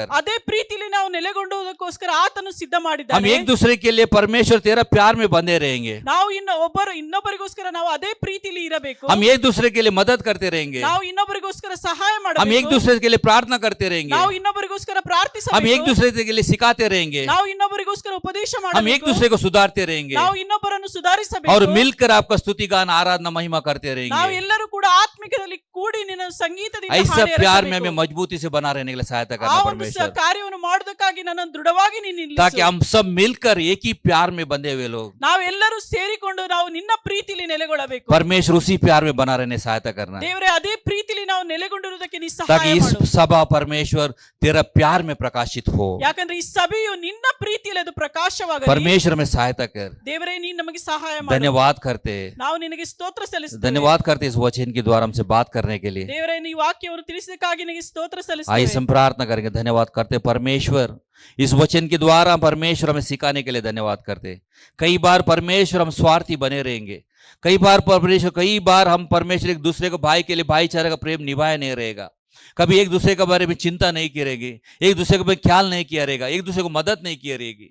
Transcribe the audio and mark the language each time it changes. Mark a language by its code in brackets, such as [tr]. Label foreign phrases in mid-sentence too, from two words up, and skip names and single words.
[kn] ಅದೇ ಪ್ರೀತಿಯಲ್ಲಿ ನಾವು ನೆಲೆಗೊಂಡುವುದಕ್ಕೋಸ್ಕರ ಆತನು ಸಿದ್ಧ [hi] हम [kn] ಮಾಡಿದ್ದಾನೆ [hi] एक दूसरे के लिए परमेश्वर तेरा प्यार में बंधे रहेंगे [kn] ನಾವು ಇನ್ನೊಬ್ಬರಿಗೋಸ್ಕರ ನಾವು ಅದೇ ಪ್ರೀತಿಯಲ್ಲಿ ಇರಬೇಕು [hi] हम एक दूसरे के लिए मदद करते रहेंगे [kn] ನಾವು ಇನ್ನೊಬ್ಬರಿಗೋಸ್ಕರ ಸಹಾಯ [hi] हम एक [kn] ಮಾಡಬೇಕು [hi] दूसरे के लिए प्रार्थना करते रहेंगे [kn] ನಾವು ಇನ್ನೊಬ್ಬರಿಗೋಸ್ಕರ [hi] हम एक [kn] ಪ್ರಾರ್ಥಿಸಬೇಕು [hi] दूसरे के लिए सिखाते रहेंगे [kn] ನಾವು ಇನ್ನೊಬ್ಬರಿಗೋಸ್ಕರ ಉಪದೇಶ [hi] हम एक [kn] ಮಾಡಬೇಕು [hi] दूसरे को सुधारते रहेंगे [kn] ನಾವು ಇನ್ನೊಬ್ಬರನ್ನು [hi] और [kn] ಸುಧಾರಿಸಬೇಕು [hi] मिलकर आपका स्तुति गान आराधना महिमा करते [kn] ನಾವು [hi] रहेंगे [kn] ಎಲ್ಲರೂ ಕೂಡ ಆತ್ಮಿಕದಲ್ಲಿ ಕೂಡಿ ನಿನ್ನ ಸಂಗೀತದಿಂದ [hi] ऐसा [kn] ಹಾಡಿ [hi] प्यार में [kn] ಹರಸಬೇಕು. [hi] हमें मजबूती से बना रहने के लिए सहायता [kn] ಆ [hi] करना [kn] ಒಂದು [hi] परमेश्वर [kn] ಕಾರ್ಯವನ್ನು ಮಾಡೋದಕ್ಕಾಗಿ ನನ್ನನ್ನು ದೃಢವಾಗಿ ನೀನು ನಿಲ್ಲಿಸು. [hi] ताकि हम सब मिलकर एक ही प्यार में बंधे हुए लोग [kn] ನಾವೆಲ್ಲರೂ ಸೇರಿಕೊಂಡು ನಾವು ನಿನ್ನ ಪ್ರೀತಿಲಿ ನೆಲೆಗೊಳ್ಳಬೇಕು. [hi] परमेश्वर उसी प्यार में बना रहने सहायता करना है [kn] ದೇವರೇ ಅದೇ ಪ್ರೀತಿಲಿ ನಾವು ನೆಲೆಗೊಂಡಿರುವುದಕ್ಕೆ ನೀ [hi] ताकि [kn] ಸಹಾಯ [hi] इस [kn] ಮಾಡು. [hi] सभा परमेश्वर तेरा प्यार में प्रकाशित हो [kn] ಯಾಕಂದ್ರೆ ಈ ಸಭೆಯು ನಿನ್ನ ಪ್ರೀತಿಯಲ್ಲಿ ಅದು ಪ್ರಕಾಶವಾಗಲಿ. [hi] परमेश्वर में सहायता कर [kn] ದೇವರೇ ನೀನು ನಮಗೆ ಸಹಾಯ ಮಾಡು. [hi] धन्यवाद करते हैं [kn] ನಾವು ನಿನಗೆ ಸ್ತೋತ್ರ ಸಲ್ಲಿಸುತ್ತೇವೆ. [hi] धन्यवाद करते हैं इस वचन के द्वारा हमसे बात करने के लिए [kn] ದೇವರೇ ಈ ವಾಕ್ಯವನ್ನು ತಿಳಿಸಿದ್ದಕ್ಕಾಗಿ ನಿನಗೆ ಸ್ತೋತ್ರ [hi] आइए [kn] ಸಲ್ಲಿಸುತ್ತೇವೆ. [hi] हम प्रार्थना करेंगे धन्यवाद करते हैं परमेश्वर इस वचन के द्वारा परमेश्वर हमें सिखाने के लिए धन्यवाद करते हैं। कई बार परमेश्वर हम स्वार्थी बने रहेंगे, कई बार हम परमेश्वर एक दूसरे को भाई के लिए भाईचारे का प्रेम निभाया नहीं रहेगा, कभी एक दूसरे के बारे में चिंता नहीं की रहेगी, एक दूसरे के बारे में ख्याल नहीं किया रहेगा, एक दूसरे को मदद नहीं की रहेगी।